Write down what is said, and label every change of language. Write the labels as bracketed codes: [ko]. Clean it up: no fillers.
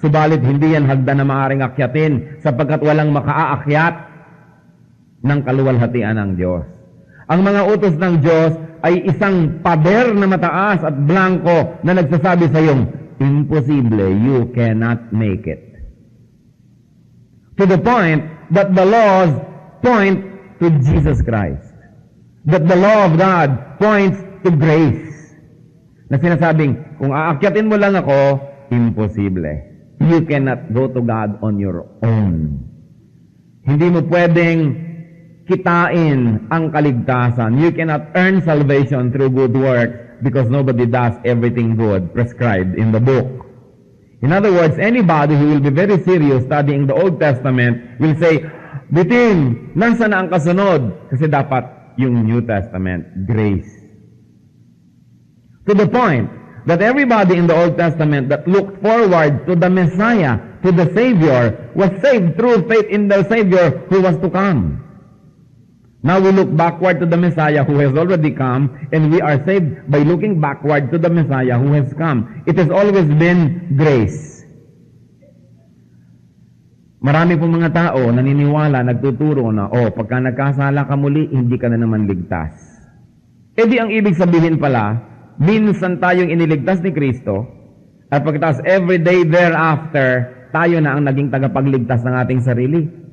[tl] Subalit hindi yan hagdan na maaaring akyatin sapagkat walang makaaakyat ng kaluwalhatian ng Diyos. Ang mga utos ng Diyos ay isang pader na mataas at blanco na nagsasabi sa iyong, imposible, [en] you cannot make it. To the point that the laws point to Jesus Christ. That the law of God points to grace. [tl] Na sinasabing, kung aakyatin mo lang ako, imposible. [en] You cannot go to God on your own. [tl] Hindi mo pwedeng kitain ang kaligtasan. [en] You cannot earn salvation through good works because nobody does everything good prescribed in the book. In other words, anybody who will be very serious studying the Old Testament will say, [tl] Bitin, nasa na ang kasunod? Kasi dapat yung New Testament, grace. [en] To the point that everybody in the Old Testament that looked forward to the Messiah, to the Savior, was saved through faith in the Savior who was to come. Now we look backward to the Messiah who has already come, and we are saved by looking backward to the Messiah who has come. It has always been grace. [tl] Marami pong mga tao naniniwala, nagtuturo na, pagka nagkasala ka muli, hindi ka na naman ligtas. E di ang ibig sabihin pala, minsan tayong iniligtas ni Kristo, at pagkatapos [en] every day thereafter, [tl] tayo na ang naging tagapagligtas ng ating sarili.